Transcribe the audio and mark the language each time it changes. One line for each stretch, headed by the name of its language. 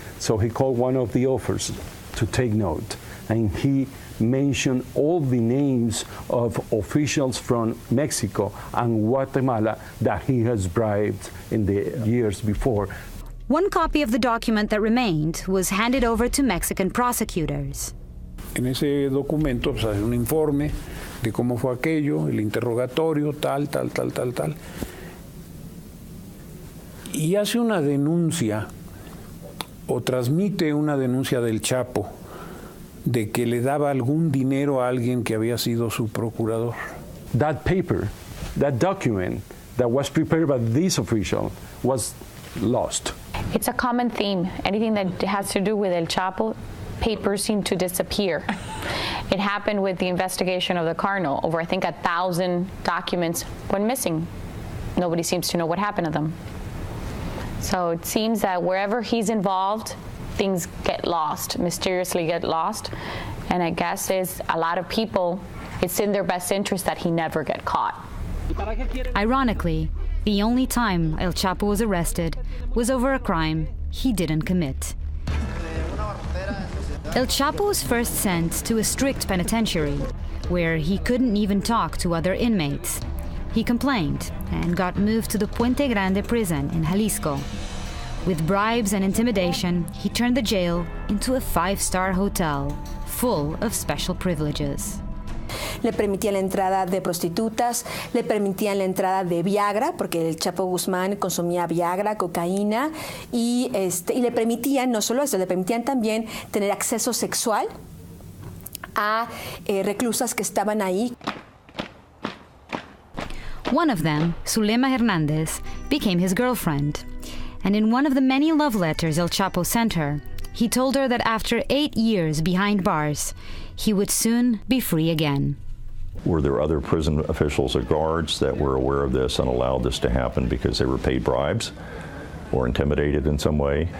English: So he called one of the officers to take note. And he mentioned all the names of officials from Mexico and Guatemala that he has bribed in the years before. One copy of the document that remained was handed over to Mexican prosecutors.
Spanish: En ese documento pues, hace un informe de cómo fue aquello, el interrogatorio, tal. Y hace una denuncia, o transmite una denuncia del Chapo, de que le daba algún dinero a alguien que había sido su procurador.
English: That paper, that document that was prepared by this official was lost. It's a common theme. Anything that has to do with El Chapo, papers seem to disappear. It happened with the investigation of the Cardinal. Over, I think, 1,000 documents went missing. Nobody seems to know what happened to them. So it seems that wherever he's involved, things get lost, mysteriously get lost. And I guess it's a lot of people, it's in their best interest that he never get caught. Ironically, the only time El Chapo was arrested was over a crime he didn't commit. El Chapo was first sent to a strict penitentiary, where he couldn't even talk to other inmates. He complained and got moved to the Puente Grande prison in Jalisco. With bribes and intimidation, he turned the jail into a 5-star hotel, full of special privileges.
Spanish: Le permitían la entrada de prostitutas, le permitían la entrada de Viagra, porque el Chapo Guzmán consumía Viagra, cocaína, y le permitían, no solo eso, le permitían también tener acceso sexual a reclusas que estaban ahí.
English: One of them, Zulema Hernandez, became his girlfriend. And in one of the many love letters El Chapo sent her, he told her that after 8 years behind bars, he would soon be free again. Were there other prison officials or guards that were aware of this and allowed this to happen because they were paid bribes or intimidated in some way?